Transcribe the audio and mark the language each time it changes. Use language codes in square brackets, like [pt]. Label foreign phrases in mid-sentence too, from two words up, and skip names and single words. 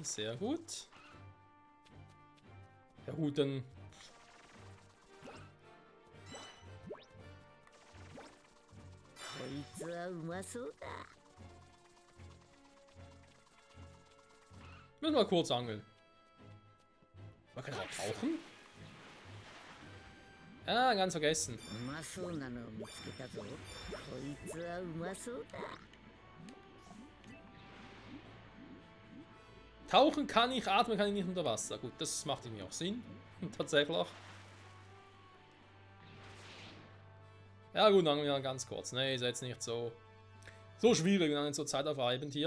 [de] Sehr gut. Ja gut, dann [ja] いつはうまそうだ。 [de] Müssen wir mal kurz angeln. Man kann auch tauchen? Ah, ganz vergessen. [ja] うまそうなのを見つけたぞ。こいつはうまそうだ。 [de] Tauchen kann ich, atmen kann ich nicht unter Wasser. Gut, das macht irgendwie auch Sinn. Tatsächlich. Ja gut, dann wieder ganz kurz. Ne, ist jetzt nicht so schwierig, wenn man so zeitaufreibend hier.